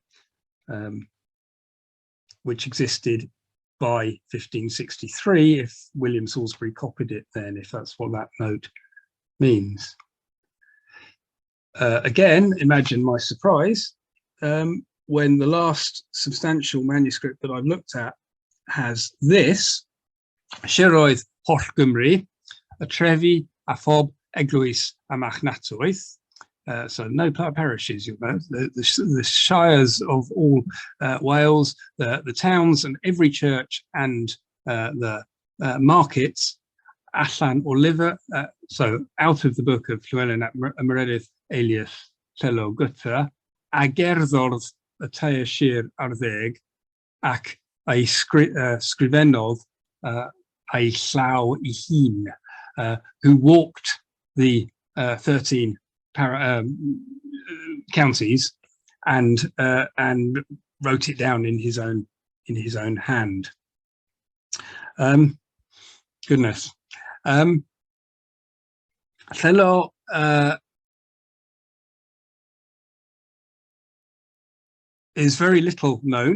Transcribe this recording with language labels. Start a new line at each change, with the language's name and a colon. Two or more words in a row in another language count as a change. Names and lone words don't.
English: which existed by 1563, if William Salisbury copied it then, if that's what that note means. Again, imagine my surprise when the last substantial manuscript that I've looked at has this,
Welsh: Siroedd Holl Gymru, a trefi a phob eglwys a marchnatoedd.
English: So no parishes, you know, the shires of all Wales, the towns and every church and the markets,
Welsh: allan o lyfr,
English: so out of the book
Welsh: of Llywelyn ap Meredydd alias Llelo Gutta, a gerddodd y tair sir ar ddeg ac ei sgrifennodd ei llaw ei hun,
English: who walked the 13 counties and wrote it down in his own hand. Goodness. Llelo is very little known.